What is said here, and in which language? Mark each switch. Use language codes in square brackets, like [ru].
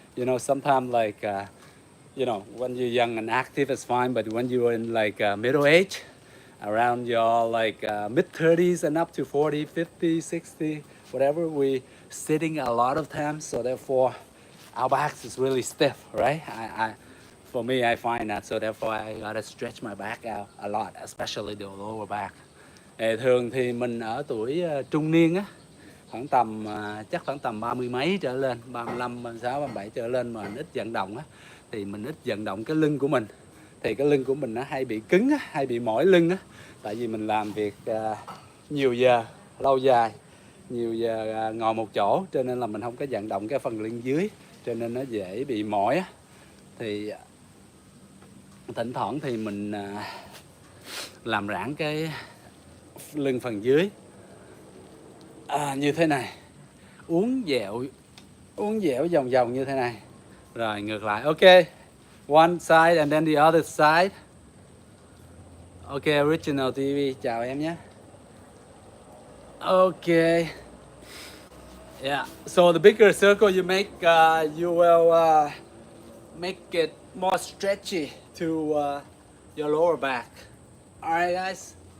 [en] You know, sometimes like, you know, when you're young and active, it's fine, but when you're in like middle age, around your like mid-30s and up to 40, 50, 60, whatever, we sitting a lot of times, so therefore our backs is really stiff, right? For me, I find that, so therefore I gotta stretch my back out a lot, especially the lower back. [vi] Thường thì mình ở tuổi trung niên á, khoảng tầm chắc khoảng tầm 30 mấy trở lên, 35, 36, 37 trở lên mà mình ít vận động á, thì mình ít vận động cái lưng của mình. Thì cái lưng của mình nó hay bị cứng á, hay bị mỏi lưng á, tại vì mình làm việc nhiều giờ, lâu dài, nhiều giờ ngồi một chỗ, cho nên là mình không có vận động cái phần lưng dưới, cho nên nó dễ bị mỏi á. Thì thỉnh thoảng thì mình làm giãn cái lưng phần dưới như thế này, uốn dẻo vòng vòng như thế này. Rồi ngược lại. [en] Ok, one side and then the other side. Ok, Original TV [vi] chào em nhé. [en] Okay. Yeah. So the bigger circle you make, you will make it more stretchy to your lower back. All right, guys.